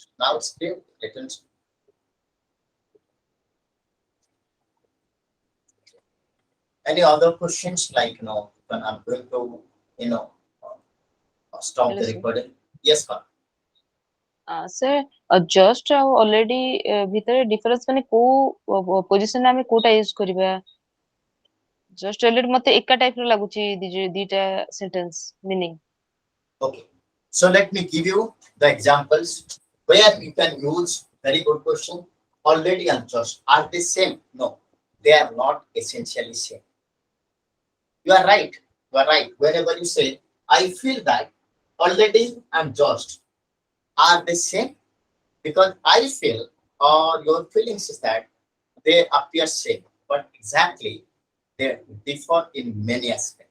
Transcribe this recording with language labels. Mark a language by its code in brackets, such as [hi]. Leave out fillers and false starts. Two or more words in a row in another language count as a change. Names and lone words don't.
[en] Now it's clear. Any other questions? Like when I'm going to stop Hello, the sir. recording. Yes, ma'am. Sir, just already [or] ଭିତରେ difference ମାନେ କୋଉ position ଆମେ କୋଉଟା use କରିବା? [en] Just already [or] ମତେ ଏକା type ର ଲାଗୁଛି ଦିଟା [en] sentence meaning. Okay. So let me give you the examples where you can use very good question. Already and just are they same? No, they are not essentially same. You are right. You are right. Whenever you say, I feel that already and just are the same, because I feel or your feelings is that they appear same, but exactly they differ in many aspects.